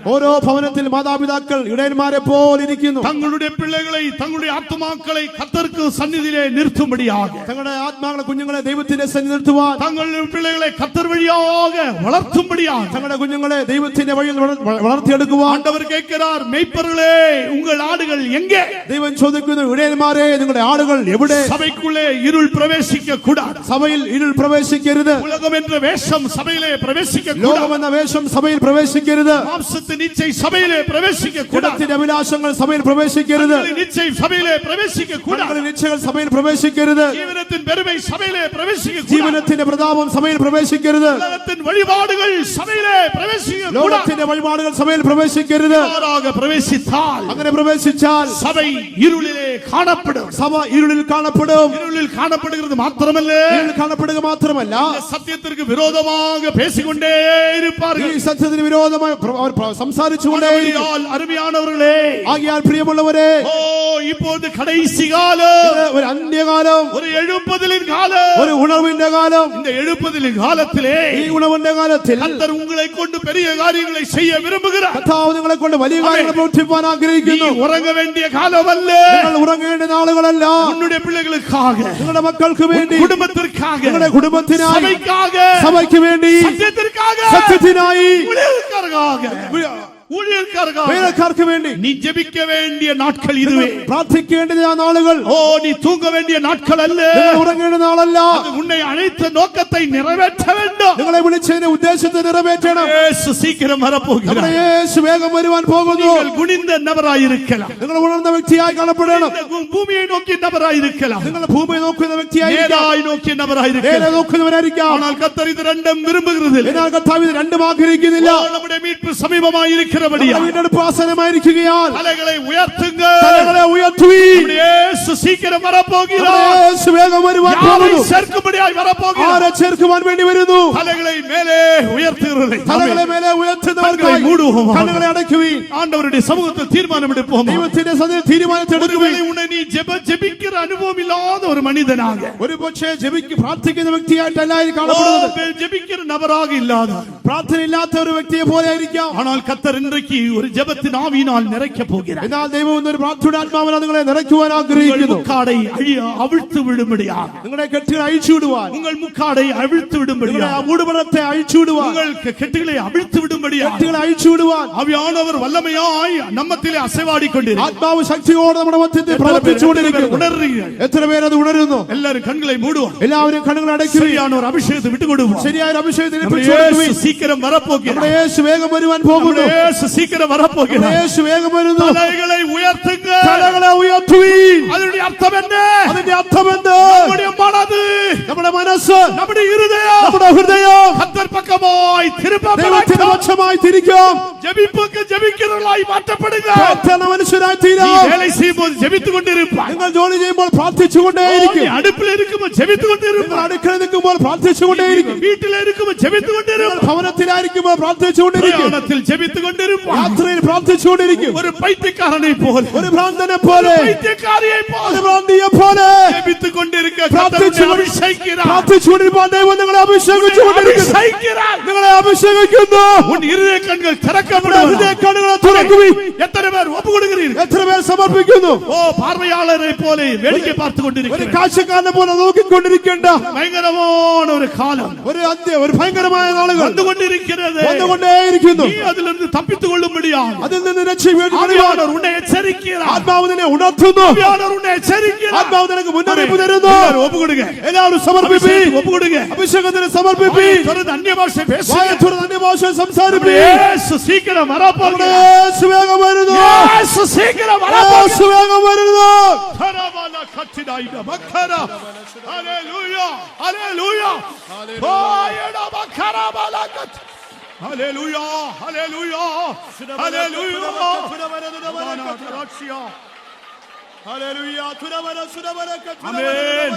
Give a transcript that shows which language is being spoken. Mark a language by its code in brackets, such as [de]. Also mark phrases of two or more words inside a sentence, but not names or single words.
[ml] ഓരോ ഭവനത്തിൽ മാതാപിതാക്കൾ ഇടയന്മാരെ പോലെ ഇരിക്കുന്നു. [ta] தங்களுடைய பிள்ளைகளை தங்களுடைய ஆத்துமாக்களை கர்த்தருக்கு சந்நிதியிலே நிறுத்தும்படியாக, [ml] തങ്ങളുടെ ആത്മാക്കളെ കുഞ്ഞുങ്ങളെ ദൈവത്തിന്റെ സന്നിധി നിർത്തുവാൻ, [ta] தங்களுடைய பிள்ளைகளை கர்த்தர் வழியாக வளர்த்தும்படியாக, [ml] തങ്ങളുടെ കുഞ്ഞുങ്ങളെ ദൈവത്തിന്റെ വഴിയിൽ വളർത്തിയെടുക്കുവാൻ [ta] ஆண்டவர் கேட்கிறார், மேய்ப்பர்களே உங்கள் ஆடுகள் எங்கே? [ml] ദൈവം ചോദിക്കുന്നു, ഇടയന്മാരെ നിങ്ങളുടെ ആടുകൾ എവിടെ? [ta] சபைக்குள்ளே இருள் பிரவேசிக்க கூடாது. [ml] സഭയിൽ ഇരുൾ പ്രവേശിക്കരുത്. [ta] உலகம் என்ற வேஷம் சபையிலே பிரவேசிக்க கூடாது. [ml] ലോകമെന്ന വേഷം സഭയിൽ പ്രവേശിക്കരുത്. [ta] மாம்சத்தின் இச்சை சபையிலே பிரவேசிக்க கூடாது. [ml] കുടത്തിന്റെ അഭിലാഷങ്ങൾ സഭയിൽ പ്രവേശിക്കരുത്. [ta] இச்சை சபையிலே பிரவேசிக்க கூடாது. [ml] ഇച്ഛകൾ സഭയിൽ പ്രവേശിക്കരുത്. [ta] ஜீவனத்தின் பெருமை சபையிலே பிரவேசிக்க கூடாது. [ml] ജീവനത്തിന്റെ പ്രതാപം സഭയിൽ പ്രവേശിക്കരുത്. [ta] உலகத்தின் வழிபாடுகள் சபையிலே பிரவேசிக்க கூடாது. [ml] ലോകത്തിന്റെ വഴിപാടുകൾ സഭയിൽ പ്രവേശിക്കരുത്. [ta] மாறாக பிரவேசித்தால் [ml] അങ്ങനെ പ്രവേശിച്ചാൽ [ta] சபை இருளிலே காணப்படும். [ml] സഭ ഇരുളിൽ കാണപ്പെടും. [ta] இருளில் காணப்படுகிறது மாத்திரமல்ல, [ml] ഇരുളിൽ കാണപ്പെടുക മാത്രമല്ല, [ta] இந்த சத்தியத்திற்கு விரோதமாக பேசிக்கொண்டே இருப்பார்கள். [ml] ഈ സത്യത്തിന് വിരോധമായി അവർ സംസാരിച്ചുകൊണ്ടേയിരിക്കും. [ta] ஆகையால் அருமையானவர்களே, [ml] ആകിയാൽ പ്രിയമുള്ളവരെ, [ta] ஓ இப்போது கடைசி காலம், [ml] ഒരു അന്ത്യകാലം, [ta] ஒரு எழுப்புதலின் காலம். [ml] ഒരു ഉണർവിന്റെ കാലം. [ta] இந்த எழுப்புதலின் காலத்திலே [ml] ഈ ഉണർവിന്റെ കാലത്തിൽ [ta] கர்த்தர் உங்களை கொண்டு பெரிய காரியங்களை செய்ய விரும்புகிறார். [ml] കർത്താവ് നിങ്ങളെ കൊണ്ട് വലിയ കാര്യങ്ങൾ പ്രവർത്തിപ്പാൻ [ta] நீ [ml] ആഗ്രഹിക്കുന്നു. [ta] உறங்க வேண்டிய காலம் அல்ல. [ml] നിങ്ങൾ ഉറങ്ങേണ്ട നാളുകളല്ല. [ta] உன்னுடைய பிள்ளைகளுக்காக, [ml] നിങ്ങളുടെ മക്കൾക്ക് വേണ്ടി, [ta] குடும்பத்திற்காக, [ml] നിങ്ങളുടെ കുടുംബത്തിനായി, [ta] சபைக்காக, [ml] സഭയ്ക്ക് വേണ്ടി, [ta] சத்தியத்திற்காக, [ml] സത്യത്തിനായി, [ta] ஊழியக்காரர்கள் [ml] വേലക്കാർക്ക് വേണ്ടി [ta] நீ ஜெபிக்க வேண்டிய நாட்கள் இதுவே. [ml] പ്രാർത്ഥിക്കേണ്ട നാളുകൾ. [ta] ஓ நீ தூங்க வேண்டிய நாட்கள் அல்ல. [ml] നിങ്ങൾ ഉറങ്ങേണ്ട നാളല്ല. [ta] அது உன்னை அழைத்த நோக்கத்தை நிறைவேற்ற வேண்டும். [ml] നിങ്ങളെ വിളിച്ചതിന്റെ ഉദ്ദേശത്തെ നിറവേറ്റണം. [ta] இயேசு சீக்கிரம் வரப்போகிறார். [ml] യേശു വേഗം വരുവാൻ പോകുന്നു. [ta] நீங்கள் குனிந்த நபராயிருக்கலாம், [ml] നിങ്ങൾ ഉണർന്ന വ്യക്തിയായി കാണപ്പെടണം. [ta] பூமியை நோக்கிய நபராயிருக்கலாம், [ml] നിങ്ങൾ ഭൂമിയെ നോക്കുന്ന വ്യക്തിയായി, [ta] நேராய் நோக்கிய நபராயிருக்கலாம். [ml] നേരെ നോക്കുന്നവരായിരിക്കാം. [ta] ஆனால் கர்த்தர் இது ரெண்டும் விரும்புகிறது. [ml] എന്നാൽ കർത്താവ് ഇത് രണ്ടും ആഗ്രഹിക്കുന്നില്ല. [ta] நம்முடைய மீட்பு சமீபமாயிருக்கிறபடியால் [ml] വീണ്ടെടുപ്പ് ആസന്നമായിരിക്കുകയാൽ [ta] தலைகளை உயர்த்துங்க. [ml] തലകളെ ഉയർത്തുവീൻ. [ta] இயேசு சீக்கிரம் வரப்போகிறார். [ml] യേശു വേഗം വരുവാൻ [ta] யாரை [ml] പോകുന്നു. [ta] சேர்க்கும்படியாய் வரப்போகிறார். [ml] ആരെ ചേർക്കുവാൻ വേണ്ടി വരുന്നു? [ta] தலைகளை மேலே உயர்த்துகிறதை [ml] തലകളെ മേലെ ഉയർത്തുന്നവർക്കായി [ta] കണ്ണുകളെ മൂടുவோம். [ml] കണ്ണുകളെ അടയ്ക്കുവീൻ. [ta] ஆண்டவருடைய சமூகத்தில் தீர்மானம் எடுப்போம். [ml] ദൈവത്തിന്റെ സന്നിധിയിൽ തീരുമാനത്തെടുക്കുവീൻ. [ta] ஒருவேளை உன்னை நீ ஜெபிக்கிற அனுபவம் இல்லாத ஒரு மனிதனாக, [ml] ഒരു പക്ഷേ പ്രാർത്ഥിക്കുന്ന വ്യക്തിയായിട്ടല്ലായി [ta] ஓ, [ml] കാണപ്പെടുന്നത്, [ta] ஜெபிக்கிற நபராக இல்லாத, [ml] പ്രാർത്ഥന ഇല്ലാത്ത ഒരു വ്യക്തിയെ പോലെ ആയിരിക്കാം. [ta] ஆனால் கர்த்தர் இன்றைக்கு ஒரு ஜெபத்தின் ஆவியினால் நிறைக்க போகிறார். [ml] എന്നാൽ ദൈവം ഒരു പ്രാർത്ഥനയുടെ ആത്മാവിനാൽ നിങ്ങളെ നിറയ്ക്കുവാൻ [ta] உங்கள் [ml] ആഗ്രഹിക്കുന്നു. [ta] முக்காடை அவிழ்த்து விடும்படியாக, [ml] നിങ്ങളുടെ കെട്ടുകൾ അഴിച്ചുവിടുവാൻ, [ta] உங்கள் முக்காடை அவிழ்த்து [ml] നിങ്ങളുടെ [ta] விடும்படியாக, [ml] മൂടുപടത്തെ അഴിച്ചുവിടുവാൻ, [ta] உங்கள் கெட்டுகளை அவிழ்த்து விடும்படியாக [ml] കെട്ടുകളെ അഴിച്ചുവിടുവാൻ [ta] ஆவியானவர் வல்லமையாய் நம்மத்திலே அசைவாடி கொண்டிருக்கிறார். [ml] ആത്മാവ് ശക്തിയോടെ നമ്മുടെ മധ്യത്തിൽ പ്രവർത്തിച്ചുകൊണ്ടിരിക്കുന്നു. [ta] உணர்றீர்கள்? [ml] എത്ര പേരത് ഉണരുന്നു? [ta] எல்லாரும் கண்களை மூடுவோம். [ml] എല്ലാവരും കണ്ണുകൾ അടയ്ക്കുക. [ta] சரியான ஒரு அபிஷேகத்தை விட்டு கொடுவோம். [ml] ശരിയായ ഒരു അഭിഷേകത്തിന് [ta] நம்முடைய [ml] പിടിച്ചുകൊടുക്കുവിൻ. [ta] இயேசு சீக்கிரம் வரப்போகிறார். [ml] നമ്മുടെ യേശു വേഗം വരുവാൻ പോകുന്നു. [ta] நம்முடைய இயேசு சீக்கிரம் [ml] നമ്മുടെ [ta] வரப்போகிறார். [ml] യേശു വേഗം വരുന്നു. [ta] தலைகளை உயர்த்துங்க. [ml] തലകളെ ഉയർത്തുവീൻ. [ta] அதனுடைய அர்த்தம் என்ன? [ml] അതിന്റെ അർത്ഥമെന്ത്? [ta] நம்முடைய மனது, [ml] നമ്മുടെ മനസ്സ്, [ta] நம்முடைய இருதயம் [ml] നമ്മുടെ ഹൃദയം [ta] கர்த்தர் பக்கமாய் [ml] ദൈവത്തിന്റെ [ta] திருப்பப்படும். [ml] പക്ഷമായി തിരിക്കാം. [ta] ஜெபிப்புக்கு ஜெபிக்கிறவர்களாய் மாற்றப்படுங்க. [ml] പ്രാർത്ഥന മനുഷ്യരായി [ta] நீ [ml] തീരാം. [ta] வேலை செய்யும்போது ஜெபித்துக் கொண்டிருப்பாய். [ml] നിങ്ങൾ ജോലി ചെയ്യുമ്പോൾ പ്രാർത്ഥിച്ചുകൊണ്ടേയിരിക്കും. [ta] நீ அடுப்பில் இருக்கும்போது ஜெபித்துக் [ml] നിങ്ങൾ [ta] கொண்டிருப்பாய். [ml] അടുക്കളയിൽ നിൽക്കുമ്പോൾ പ്രാർത്ഥിച്ചുകൊണ്ടേയിരിക്കും. [ta] வீட்டில் இருக்கும்போது ஜெபித்துக் கொண்டிருப்பாய். [ml] ഭവനത്തിലായിരിക്കുമ്പോൾ പ്രാർത്ഥിച്ചുകൊണ്ടിരിക്കും. [ta] பிரயாணத்தில் ஜெபித்துக் கொண்டிருப்பாய். [ml] യാത്രയിൽ പ്രാർത്ഥിച്ചുകൊണ്ടിരിക്കും. [ta] ஒரு பைத்தியக்காரனை போல, [ml] ഒരു ഭ്രാന്തനെ പോലെ, [ta] பைத்தியக்காரியை போல [ml] ഒരു ഭ്രാന്തിയെ പോലെ [ta] ஜெபித்துக் கொண்டிருக்க [ml] പ്രാർത്ഥിച്ചു [ta] கர்த்தர் உன்னை அபிஷேகிக்கிறார். [ml] പ്രാർത്ഥിച്ചുകൊണ്ടിരിക്കാൻ ദൈവം നിങ്ങളെ അഭിഷേകിച്ചുകൊണ്ടിരിക്കുന്നു. [ta] அபிஷேகிக்கிறார். [ml] നിങ്ങളെ നിങ്ങളെ അഭിഷേകിക്കുന്നു. [ta] உன் இருதய கண்கள் [ml] ഹൃദയ [ta] திறக்கப்படுவதாக. [ml] കണ്ണുകളെ തുറക്കുവിൻ. [ta] எத்தனை பேர் ஒப்பு கொடுக்கிறீர்கள்? [ml] എത്ര പേർ സമർപ്പിക്കുന്നു? [ta] ஓ பார்வையாளரை போல வேடிக்கை பார்த்து [ml] ഒരു [ta] கொண்டிருக்கிறேன். [ml] കാഴ്ചക്കാരനെ പോലെ നോക്കിക്കൊണ്ടിരിക്കേണ്ട [ta] பயங்கரமான ஒரு காலம் [ml] ഒരു ഭയങ്കരമായ നാളുകൾ [ta] வந்து கொண்டிருக்கிறது. [ml] വന്നുകൊണ്ടേയിരിക്കുന്നു. [ta] நீ அதிலிருந்து தப்பித்துக் கொள்ளும்படியாக [ml] അതിൽ നിന്ന് രക്ഷപ്പെടുവാൻ [ta] ஆவியானவர் உன்னை எச்சரிக்கிறார். [ml] ആത്മാവ് നിന്നെ ഉണർത്തുന്നു. [ta] ஆவியானவர் உன்னை எச்சரிக்கிறார். [ml] ആത്മാവ് നിനക്ക് മുന്നറിയിപ്പ് തരുന്നു. [ta] எல்லாரும் ஒப்பு கொடுங்க. [ml] എല്ലാവരും സമർപ്പിപ്പി. [ta] அபிஷேகத்துக்கு ஒப்பு கொடுங்க. [ml] അഭിഷേകത്തിന് സമർപ്പിപ്പി. [ta] தொடர்ந்து அந்நிய பாஷை பேசுங்க. [ml] വായ തുറന്ന് അന്യഭാഷ സംസാരിപ്പി. [ta] இயேசு சீக்கிரம் வரப்போகிறார். [ml] യേശു വേഗം വരുന്നു. [ta] இயேசு சீக்கிரம் வரப்போகிறார். [ml] യേശു വേഗം വരുന്നു. கரபால கட்டிடாயிட மக்கரா. ஹalleluya. ஹalleluya. பாயட மக்கரபால கட். ஹalleluya. ஹalleluya. ஹalleluya. [ta] ஆமென்.